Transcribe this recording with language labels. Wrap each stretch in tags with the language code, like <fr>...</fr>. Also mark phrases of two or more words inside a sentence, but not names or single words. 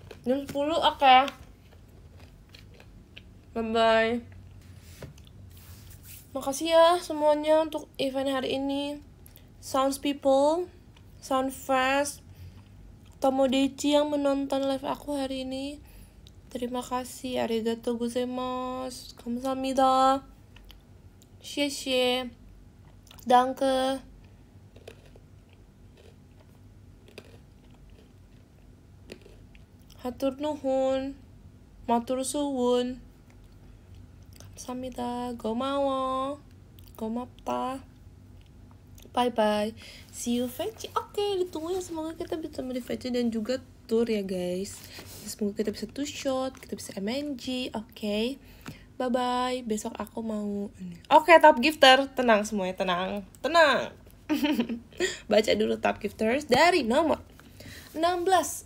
<id>Jam 10, oke. Bye-bye. Makasih ya semuanya untuk event hari ini.</id> <en>Sounds people, Sound Fast,</en> <id>Tomodachi yang menonton live aku hari ini. Terima kasih,</id> <ja>ありがとうございます, 감사합니다, 谢谢, danke.</ja> <su>Hatur nuhun,</su> <jv>matur suwun,</jv> <su>감사합니다,</su> <ko>고마워, 고맙다.</ko> <en>Bye bye, see you VC.</en> <id>Oke, ditunggu ya, semoga kita bisa beli VC dan juga tour ya guys. Semoga kita bisa 2 shot, kita bisa MNG.</id> <en>Oke, bye bye.</en> <id>Besok aku mau Oke,</id> <en>top gifter,</en> <id>tenang semuanya, tenang. Baca dulu</id> <en>top gifters</en> <id>dari nomor 16.</id>